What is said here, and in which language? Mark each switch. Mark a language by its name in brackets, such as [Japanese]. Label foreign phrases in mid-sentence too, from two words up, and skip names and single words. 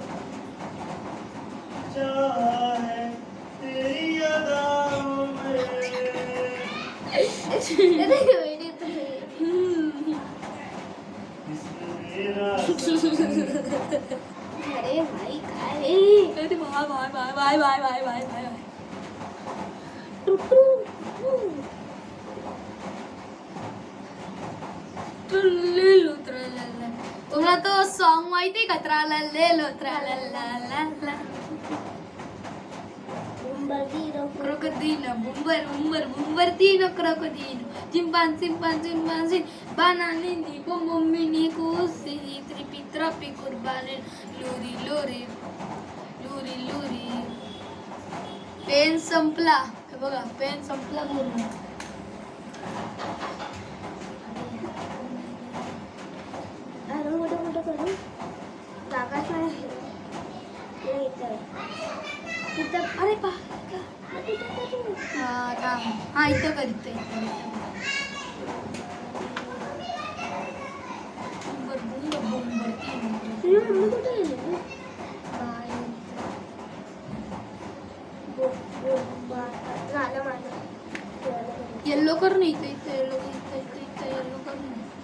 [Marathi] अरे भाई काय अरे बाय बाय बाय बाय बाय बाय बाय बाय तुला तो सॉन्ग माहिती का. त्राला त्राला crocodilo, bumber, bumberdino, crocodilo, chimpanzini, bananini, bombomini, cusini, trippi, curbane, luri. पेन संपला. बघा पेन संपला पूर्ण. मोठं करू जागाच नाही. अरे पा हा इथं कर इथं येल्लो कर ना इथं इथं येल्लो इथं इथं इथं येल्लो कर ना.